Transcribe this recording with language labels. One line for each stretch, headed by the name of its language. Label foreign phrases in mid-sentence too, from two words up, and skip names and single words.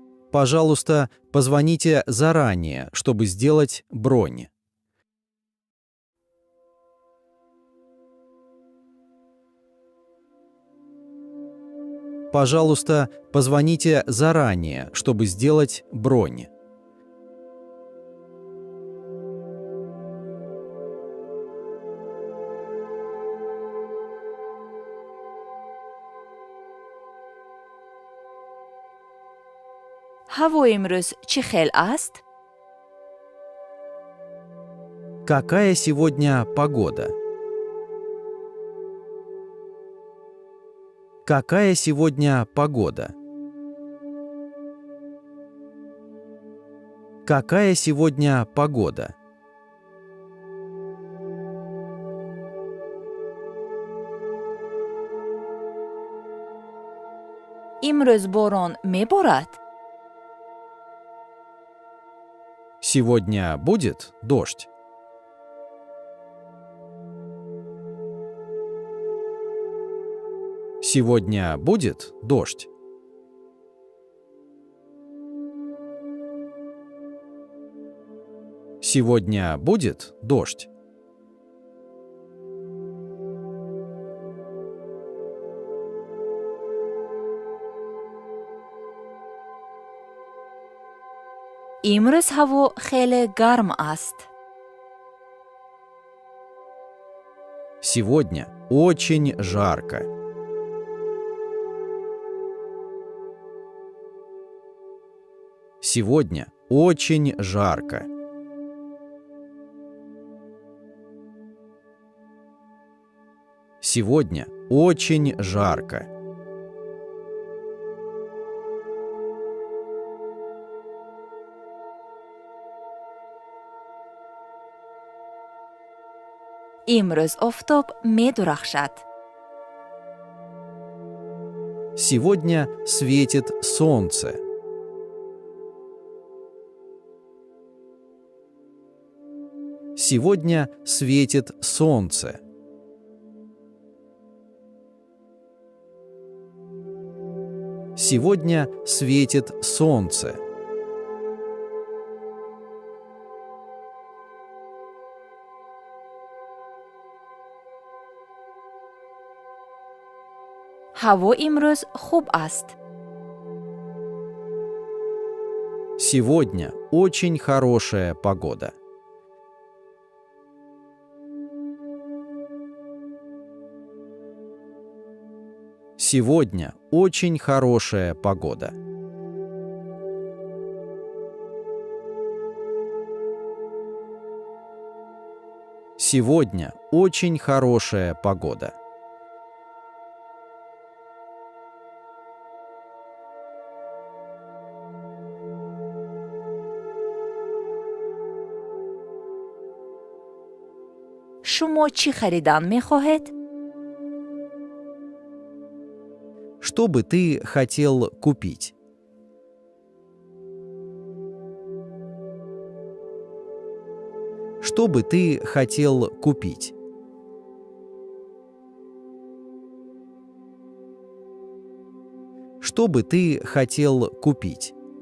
Russian: Пожалуйста, позвоните заранее, чтобы сделать бронь. Пожалуйста, позвоните заранее, чтобы сделать бронь.
Persian: هوا امروز چه خیل است؟
Russian: Какая сегодня погода? Какая сегодня погода? Какая сегодня погода?
Persian: امروز باران میبارد؟
Russian: Сегодня будет дождь. Сегодня будет дождь. Сегодня будет дождь.
Persian: امروز هوا خیلی گرم است.
Russian: Сегодня очень жарко. Сегодня очень жарко. Сегодня очень жарко.
Persian: امروز آفتاب می‌درخشد.
Russian: Сегодня светит солнце. Сегодня светит солнце. Сегодня светит солнце.
Persian: هوا امروز خوب است.
Russian: Сегодня очень хорошая погода. Сегодня очень хорошая погода. Сегодня очень хорошая погода.
Persian: شما چی خریدن می‌خواهید؟
Russian: Что бы ты хотел купить? Что бы ты хотел купить? Что бы ты хотел купить?